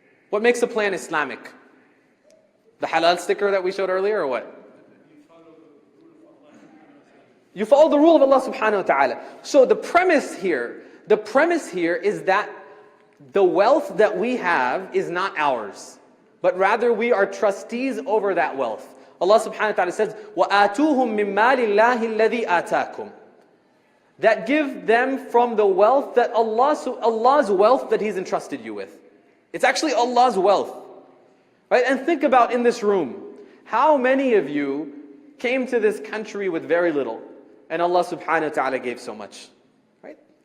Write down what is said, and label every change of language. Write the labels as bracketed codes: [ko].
[en] What makes a plan Islamic? The halal sticker that we showed earlier, or what? You follow the rule of Allah subhanahu wa ta'ala. So the premise here is that the wealth that we have is not ours, but rather we are trustees over that wealth. [ar] Allah subhanahu wa ta'ala says, وَآتُوهُم مِّن مَّالِ اللَّهِ الَّذِي آتَاكُمْ. [en] That give them from the wealth that Allah's wealth that He's entrusted you with. It's actually Allah's wealth. Right? And think about in this room, how many of you came to this country with very little, and Allah subhanahu wa ta'ala gave so much? Right?